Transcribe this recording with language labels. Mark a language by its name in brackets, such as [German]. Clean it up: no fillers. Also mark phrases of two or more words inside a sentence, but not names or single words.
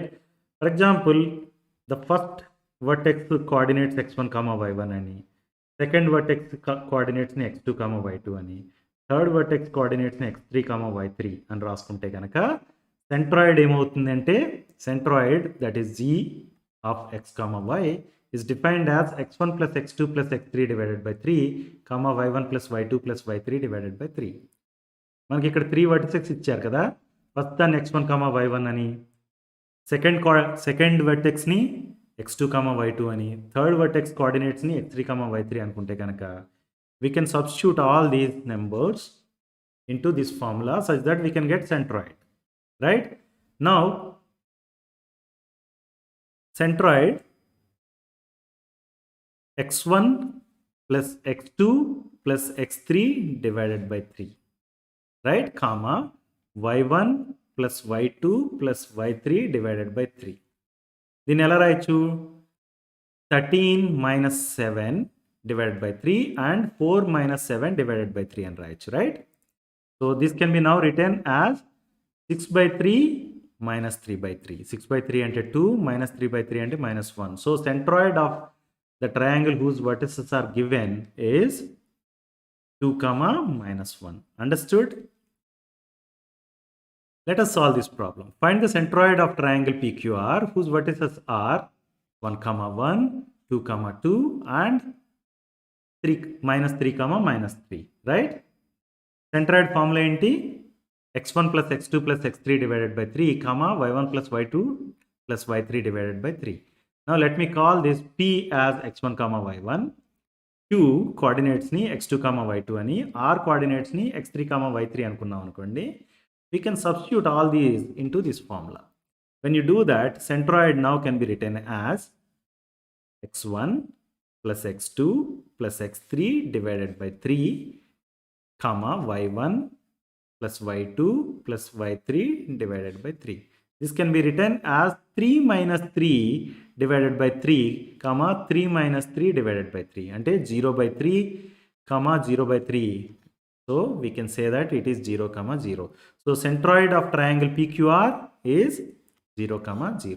[English] For example, the first vertex coordinates x1, y1 అని, second vertex coordinates x2, y2 అని, third vertex coordinates x3, y3 [Telugu] అని రాసుకుంటే కనుక సెంట్రాయిడ్ ఏమవుతుందంటే, [English] centroid that is G of x, y is defined as x1 plus x2 plus x3 divided by 3, comma y1 plus y2 plus y3 divided by 3. [Telugu] మనకి ఇక్కడ 3 వర్టిసెస్ ఇచ్చారు కదా, ఫస్ట్ దాన్ని x1, y1 అని, [English] second vertex [Telugu] x2, y2 అని, [English] third vertex coordinates [Telugu] x3, y3 అనుకుంటే కనుక [English] we can substitute all these numbers into this formula such that we can get centroid, right? Now, centroid x1 plus x2 plus x3 divided by 3, right? Comma y1 plus y2 plus y3 divided by 3. [Telugu] దీన్ని ఎలా రాయొచ్చు? [English] 13 minus 7 divided by 3 and 4 minus 7 divided by 3 and రాయొచ్చు, right? So this can be now written as 6 by 3 minus 3 by 3. 6 by 3 ante 2 minus 3 by 3 ante minus 1. So centroid of the triangle whose vertices are given is 2 comma minus 1. Understood? Let us solve this problem. Find the centroid of triangle PQR whose vertices are 1 comma 1, 2 comma 2 and 3 minus 3 comma minus 3, right? Centroid formula enti x1 plus x2 plus x3 divided by 3 comma y1 plus y2 plus y3 divided by 3. Now let me call this P as x1 comma y1, Q coordinates ni x2 comma y2 ani, R coordinates ni x3 comma y3 [Telugu] అనుకున్నాం అనుకోండి. [English] We can substitute all these into this formula. When you do that, centroid now can be written as x1 plus x2 plus x3 divided by 3 comma y1 plus y2 plus y3 divided by 3. This can be written as 3 minus 3 divided by 3 comma 3 minus 3 divided by 3 ante 0 by 3 comma 0 by 3. So we can say that it is 0 comma 0. So centroid of triangle PQR is 0 comma 0.